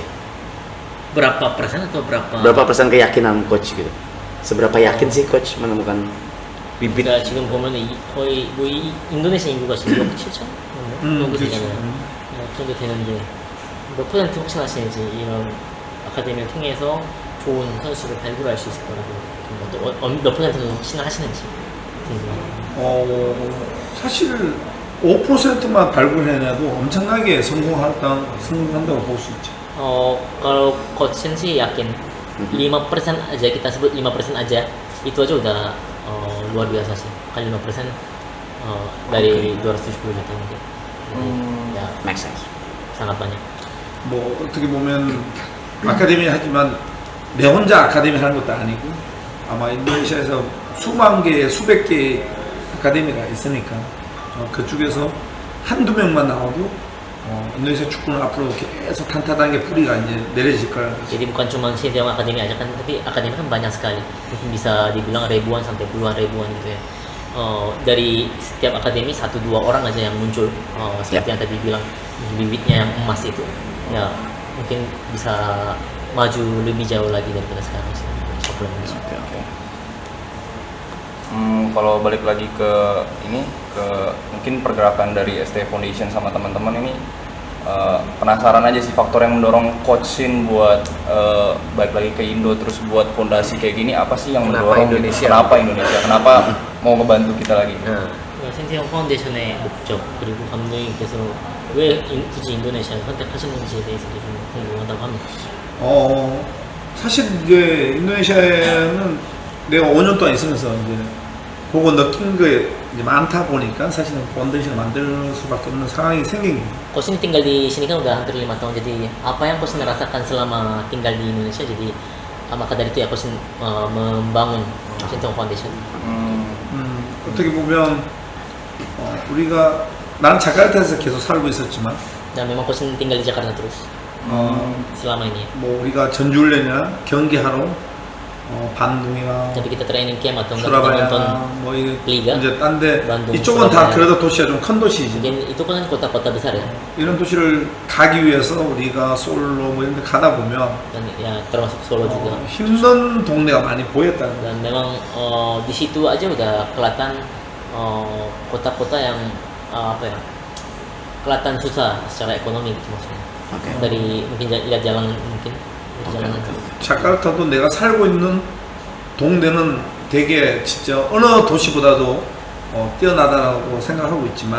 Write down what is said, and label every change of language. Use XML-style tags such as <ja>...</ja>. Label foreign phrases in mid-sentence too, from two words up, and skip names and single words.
<id>berapa persen atau Berapa persen keyakinan coach gitu? Seberapa yakin sih coach menemukan bibit?</id> <ko>그러니까 지금 보면 거의 뭐 인도네시아 인구가 지금 7천 정도 되잖아요. 그 정도 되는데 몇 퍼센트 혹시 아시는지 이런 아카데미를 통해서 좋은 선수를 발굴할 수 있을 거라고 몇 퍼센트 혹시나 하시는지 궁금해요. 사실 5%만 발굴해내도 엄청나게 성공한다고 볼 수 있죠.</ko> <id>Kalau coach sih yakin 5% aja, kita sebut 5% aja itu aja udah luar biasa sih. Kan 5% dari 270 juta mungkin. Ya,</id> <en>Make sense.</en> <id>sangat banyak.</id> <ko>뭐 어떻게 보면 아카데미 하지만 내 혼자 아카데미 하는 것도 아니고 아마 인도네시아에서 수만 개, 수백 개 아카데미가 있으니까 그쪽에서 한두 명만 나와도 인도네시아 축구는 앞으로 계속 탄탄하게 뿌리가 이제 내려질 거라.</ko> <id>Jadi bukan cuma Sintayong Akademi aja kan, tapi akademi kan banyak sekali. Mungkin bisa dibilang ribuan sampai puluhan ribuan gitu ya. Dari setiap akademi 1-2 orang aja yang muncul, seperti yang tadi bilang bibitnya yang emas itu, ya mungkin bisa maju lebih jauh lagi daripada sekarang sih. Kalau balik lagi ke ini, ke mungkin pergerakan dari ST Foundation sama teman-teman ini, penasaran aja sih faktor yang mendorong coachin buat balik lagi ke Indo terus buat fondasi kayak gini, apa sih yang Kenapa mendorong Indonesia? Kenapa Indonesia? Kenapa mau ngebantu kita lagi?</id> <ko>센티형 파운데이션의 목적 그리고 감독님께서 왜 굳이 인도네시아를 선택하셨는지에 대해서 좀 궁금하다고 합니다. 사실 이제 인도네시아는 내가 5년 동안 있으면서 이제 보고 느낀 게 이제 많다 보니까 사실은 펀데이션을 만들 수밖에 없는 상황이 생긴 거예요.</ko> <id>Coach ini tinggal di sini kan udah hampir 5 tahun, jadi apa yang Coach rasakan selama tinggal di Indonesia, jadi maka dari itu ya Coach membangun Sintayong Foundation.</id> <ko>어떻게 보면 우리가 나는 자카르타에서 계속 살고 있었지만</ko> <id>Dan memang Coach tinggal di Jakarta terus selama ini.</id> <ko>뭐 우리가 전주훈련이나 경기하러 반둥이나</ko> <id>Tapi kita training camp atau enggak kita nonton</id> <ko>수라바야 뭐</ko> <id>Liga,</id> <ko>이제 딴데</ko> <id>Bandung,</id> <ko>이쪽은 다</ko> <id>Surabaya.</id> <ko>그래도 도시가 좀 큰 도시지.</ko> <id>mungkin itu kan kota-kota besar ya,</id> <ko>이런 도시를 가기 위해서 우리가 솔로 뭐 이런 데 가다 보면</ko> <id>dan ya termasuk Solo juga.</id> <ko>힘든 동네가 많이 보였다는 거예요.</ko> <id>Dan memang di situ aja udah kelihatan kota-kota yang apa ya, kelihatan susah secara ekonomi gitu maksudnya. Dari mungkin lihat jalanan mungkin jalanan.</id> <ko>자카르타도 내가 살고 있는 동네는 되게 진짜 어느 도시보다도 뛰어나다고 생각하고 있지만</ko>